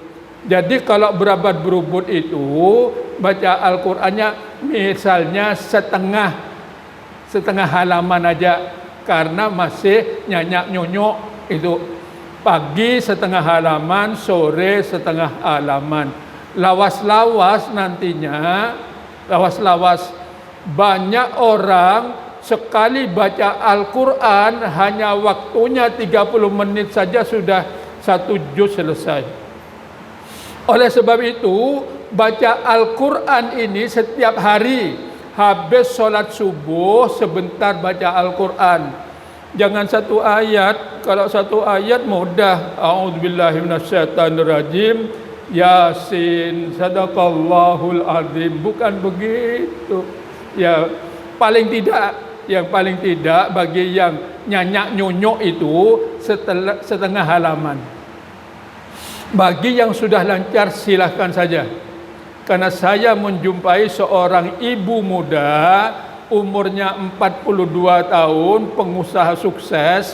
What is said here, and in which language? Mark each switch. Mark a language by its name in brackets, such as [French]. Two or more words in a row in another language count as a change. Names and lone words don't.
[Indonesian] Jadi kalau berabad berubut itu baca Al-Qurannya misalnya setengah halaman aja, karena masih nyanyak nyonyok itu. Pagi setengah halaman, sore setengah halaman. Lawas-lawas nantinya, lawas-lawas, banyak orang sekali baca Al-Quran hanya waktunya 30 menit saja sudah 1 juz selesai. Oleh sebab itu, baca Al-Quran ini setiap hari habis sholat subuh sebentar baca Al-Quran. Jangan satu ayat. Kalau satu ayat mudah. [Arabic] أعوذ بالله من الشيطان الرجيم. يس، صدق الله العظيم. [Indonesian] Bukan begitu. Ya, yang paling tidak bagi yang nyanyak nyonyok itu setengah halaman. Bagi yang sudah lancar silahkan saja. Karena saya menjumpai seorang ibu muda umurnya 42 tahun, pengusaha sukses.